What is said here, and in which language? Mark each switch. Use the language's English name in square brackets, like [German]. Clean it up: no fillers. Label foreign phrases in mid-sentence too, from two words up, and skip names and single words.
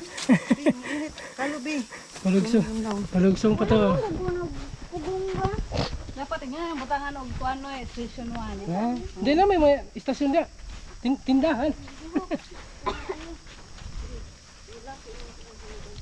[Cebuano] Kalubi. Palugsong pa to. Dapat nga butangan og kuano station 1. Ha? [Filipino] Hindi na may istasyon dia. Tindahan.